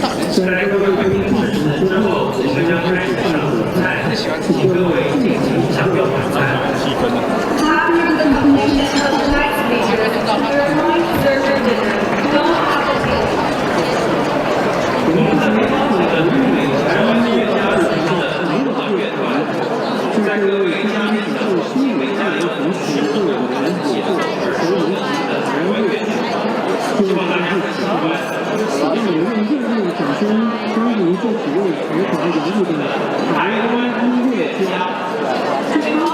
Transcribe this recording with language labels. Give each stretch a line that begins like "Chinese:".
Chinese: 虽然各位贵宾致辞之后，我们将开始上主菜，请各位尽情享用晚餐。
English: After the completion of tonight's speeches, we are going to serve your dinner. Don't hesitate.
Chinese: 我们今天邀请了旅美台湾音乐家组成的民华乐团，在各位将指数新美加联同时，为我们演奏耳熟能详的台湾乐曲，希望大家喜欢。让我们用热烈的掌声欢迎这几位才华洋溢的台湾音乐家。